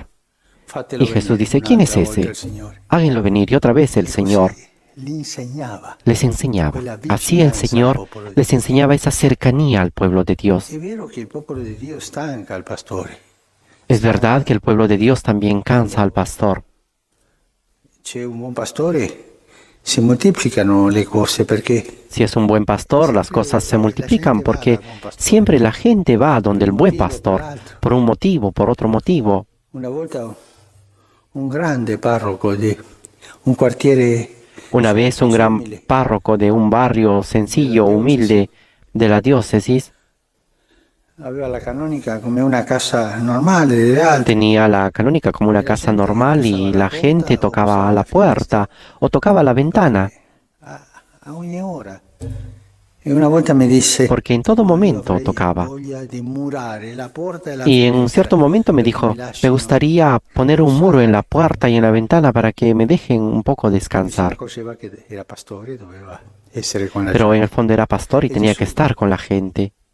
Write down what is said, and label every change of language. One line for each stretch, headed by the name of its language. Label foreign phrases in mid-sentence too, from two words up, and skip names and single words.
Spanish: Y Jesús dice, ¿quién es ese? Háganlo venir. Y otra vez el Señor les enseñaba. Así el Señor les enseñaba esa cercanía al pueblo de Dios. Es verdad que el pueblo de Dios también cansa al pastor.
Italian: C'è un buon pastore, si moltiplicano le cose perché
Spanish: Si es un buen pastor, las cosas se multiplican porque siempre la gente va a donde el buen pastor, por un motivo, por otro motivo.
Italian: una volta un grande parroco di un quartiere
Spanish: Una vez un gran párroco de un barrio sencillo, humilde de la diócesis,
Italian: aveva la canonica come una casa normale delle altre.
Spanish: tenía la canónica como una casa normal y la gente tocaba a la puerta o tocaba a la ventana
Italian: A ogni ora
Spanish: porque en todo momento tocaba. Y en un cierto momento me dijo, me gustaría poner un muro en la puerta y en la ventana para que me dejen un poco descansar. Pero en el fondo era pastor y tenía que estar con la gente.